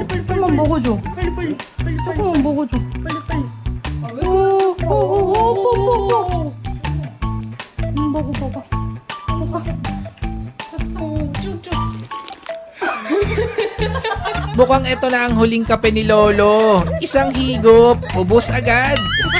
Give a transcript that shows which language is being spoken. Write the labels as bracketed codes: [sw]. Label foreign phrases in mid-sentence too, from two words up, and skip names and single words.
[ko] 조금만 먹어줘. 빨리. 조금만 먹어줘. 빨리. 오. 먹어. 쭉쭉. [tl] Mukhang ito na ang huling kape ni Lolo. Isang higop, ubos agad.